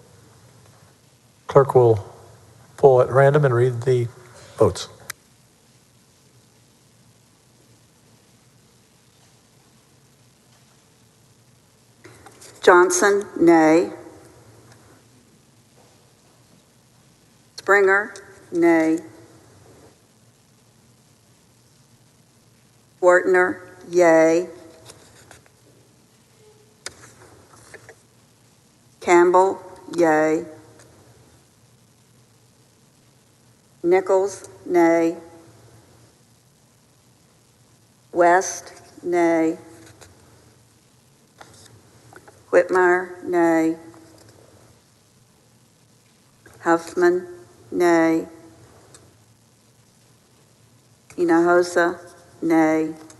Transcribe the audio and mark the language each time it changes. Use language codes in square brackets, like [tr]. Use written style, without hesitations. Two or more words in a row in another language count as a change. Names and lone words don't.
[en] Clerk will pull at random and read the votes. Johnson, nay. Springer, nay. Wortner, yay. Campbell, yay. Nichols, nay. West, nay. Whitmire, nay. Huffman, nay. Hinojosa, nay.